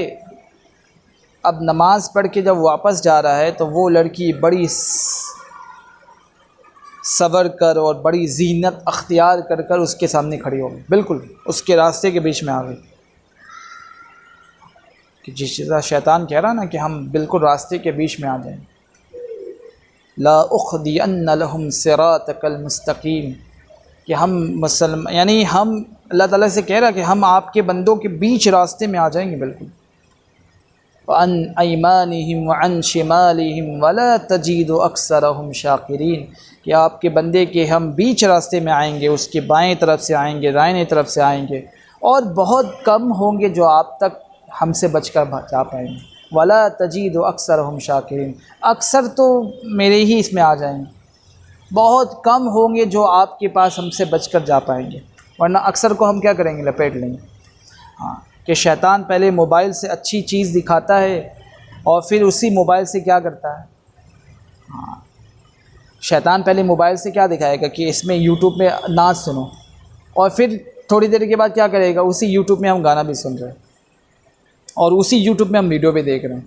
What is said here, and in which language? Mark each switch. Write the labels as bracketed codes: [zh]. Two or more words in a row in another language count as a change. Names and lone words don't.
[hi] अब नमाज पढ़ के जब वापस जा रहा है तो वो लड़की बड़ी सबर कर और बड़ी जीनत अख्तियार कर कर उसके सामने खड़ी हो गई, बिल्कुल उसके रास्ते के बीच में आ गई। कि जिस तरह शैतान कह रहा ना कि हम बिल्कुल रास्ते के बीच में आ जाएं, [ar] لأقعدن لهم صراطك المستقيم, [hi] कि हम मुसलमान, यानी हम अल्लाह ताला से कह रहा कि हम आपके बंदों के बीच रास्ते में आ जाएंगे बिल्कुल। [ar] عن أيمانهم وعن شمائلهم ولا تجد أكثرهم شاكرين, [hi] कि आपके बंदे के हम बीच रास्ते में आएंगे, उसके बाएं तरफ से आएंगे, दाहिने तरफ से आएंगे, और बहुत कम होंगे जो आप तक हमसे बचकर जा पाएंगे। [ar] ولا تجد أكثرهم شاكرين, [hi] अक्सर तो मेरे ही इसमें आ जाएंगे, बहुत कम होंगे जो आपके पास हमसे बचकर जा पाएंगे, वरना अक्सर को हम क्या करेंगे? लपेट लेंगे। हाँ, कि शैतान पहले मोबाइल से अच्छी चीज़ दिखाता है और फिर उसी मोबाइल से क्या करता है, हाँ, शैतान पहले मोबाइल से क्या दिखाएगा कि इसमें यूट्यूब में नाच सुनो, और फिर थोड़ी देर के बाद क्या करेगा, उसी यूट्यूब में हम गाना भी सुन रहे हैं और उसी यूट्यूब में हम वीडियो भी देख रहे हैं।